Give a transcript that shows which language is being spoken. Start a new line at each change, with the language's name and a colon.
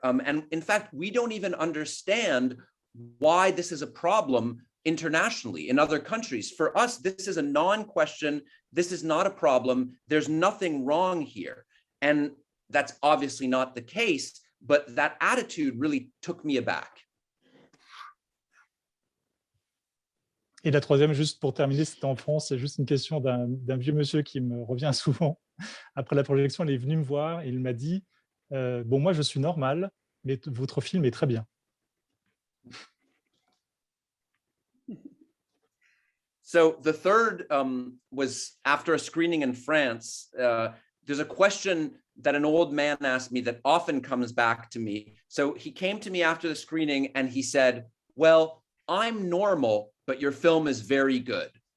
English: And in fact, we don't even understand why this is a problem internationally in other countries. For us, this is a non-question. This is not a problem. There's nothing wrong here. And that's obviously not the case, but that attitude really took me aback.
French: Et la troisième, juste pour terminer, c'était en France, c'est juste une question d'un vieux monsieur qui me revient souvent. Après la projection, il est venu me voir et il m'a dit « Bon, moi, je suis normal, mais votre film est très bien. »
English: So the third was after a screening in France. There's a question that an old man asked me that often comes back to me. So he came to me after the screening and he said, well, I'm normal, but your film is very good.